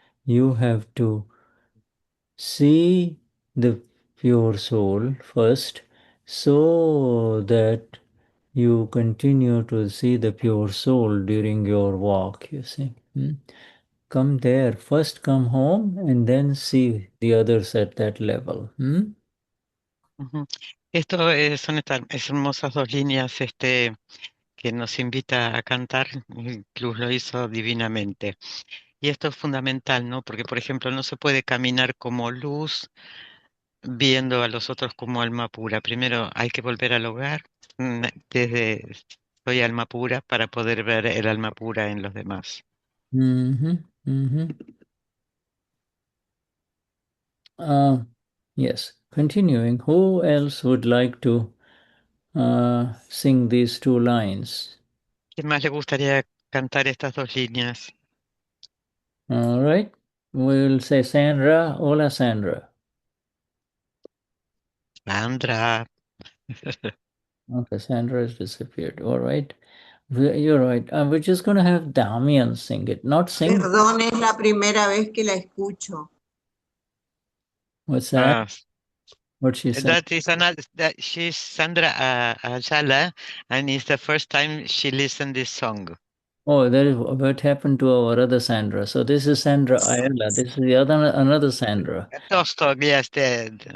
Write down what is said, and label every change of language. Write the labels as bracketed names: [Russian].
[English] You have to see the pure soul first so that you continue to see the pure soul during your walk, you see. Come there, first come home and then see the others at that level. Ujú. [Spanish] Esto son estas hermosas dos líneas que nos invita a cantar, y Cruz lo hizo divinamente. Y esto es fundamental, ¿no? Porque, por ejemplo, no se puede caminar como luz viendo a los otros como alma pura. Primero hay que volver al hogar, desde soy alma pura, para poder ver el alma pura en los demás. Mhm, mhm. [English] Uh, yes, continuing. Who else would like to sing these two lines? [Spanish] ¿Quién más le gustaría cantar estas dos líneas? [English] All right. We'll say Sandra. Hola, Sandra. Sandra. Okay, Sandra has disappeared. All right. You're right. We're just going to have Damian sing it. Not sing. [Spanish] Perdón, es la primera vez que la escucho. [English] What's that? Ah, What she said? that is another. That she's Sandra Ayala, and it's the first time she listened this song. Oh, that is what happened to our other Sandra. So this is Sandra Ayala. This is the other another Sandra. Tosto, yes, Okay.